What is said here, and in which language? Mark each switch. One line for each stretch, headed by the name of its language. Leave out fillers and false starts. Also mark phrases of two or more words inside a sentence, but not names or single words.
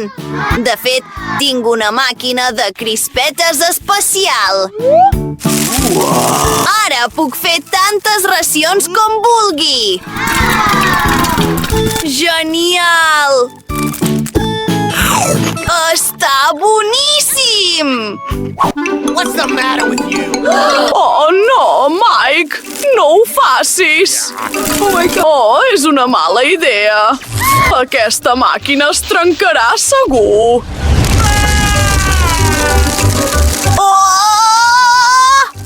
Catalan: De fet, tinc una màquina de crispetes especial. Ara puc fer tantes racions com vulgui. Genial! Està boníssim!
English: What's the matter with you?
Catalan: Oh, no, Mike! No ho facis! Oh, és una mala idea. Aquesta màquina es trencarà segur. Oh!